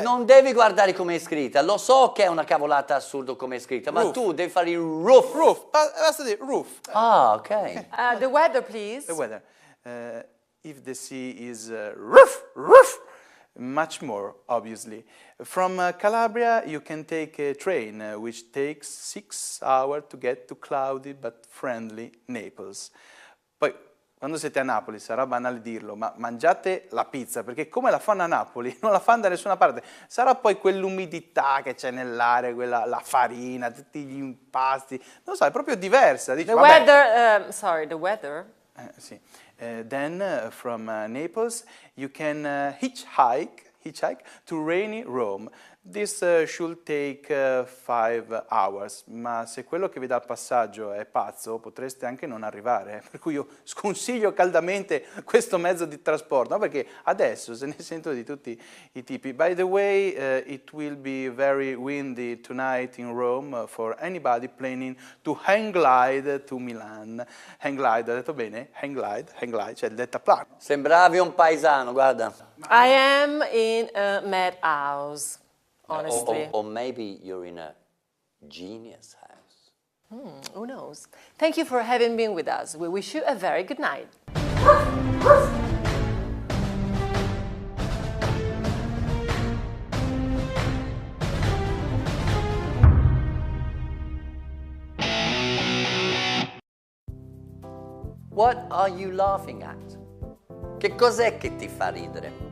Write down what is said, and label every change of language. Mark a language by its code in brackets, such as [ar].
[it] Non devi guardare come è scritta. Lo so che è una cavolata assurda come è scritta, ma tu devi fare il roof. Basta dire roof. Ah, ok. [en] The weather, please. The weather. If the sea is roof, much more, obviously. From Calabria, you can take a train, which takes 6 hours to get to cloudy but friendly Naples. [it] Poi, quando siete a Napoli, sarà banale dirlo, ma mangiate la pizza, perché come la fanno a Napoli, non la fanno da nessuna parte. Sarà poi quell'umidità che c'è nell'aria, la farina, tutti gli impasti, non so, è proprio diversa. Dici, [en] the weather, the weather. [it] Sì. [en] Then from Naples you can hitchhike to rainy Rome. This should take 5 hours, [it] ma se quello che vi dà il passaggio è pazzo potreste anche non arrivare, per cui io sconsiglio caldamente questo mezzo di trasporto, no? Perché adesso se ne sento di tutti i tipi. [en] By the way, it will be very windy tonight in Rome for anybody planning to hang glide to Milan. [it] Hang glide, ho detto bene? Hang glide, cioè il deltaplano. Sembravi un paesano, guarda. [en] I am in a madhouse, honestly. Or maybe you're in a genius house. Who knows? Thank you for having been with us. We wish you a very good night. What are you laughing at? [it] Che cos'è che ti fa ridere?